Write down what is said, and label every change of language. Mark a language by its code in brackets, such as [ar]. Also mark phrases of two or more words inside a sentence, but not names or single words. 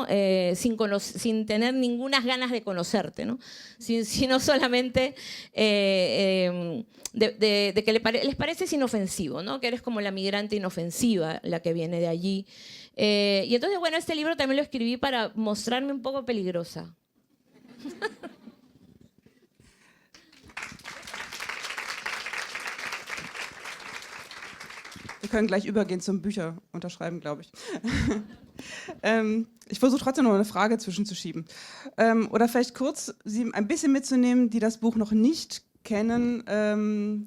[es] Sin tener ninguna ganas de conocerte, ¿no? Sino solamente de que les pareces inofensivo, ¿no? Que eres como la migrante inofensiva, la que viene de allí. Y entonces, bueno, este libro también lo escribí para mostrarme un poco peligrosa. [de] Wir können gleich übergehen zum Bücher unterschreiben, glaube ich. Ich versuche trotzdem noch eine Frage zwischenzuschieben. Oder vielleicht kurz Sie ein bisschen mitzunehmen, die das Buch noch nicht kennen.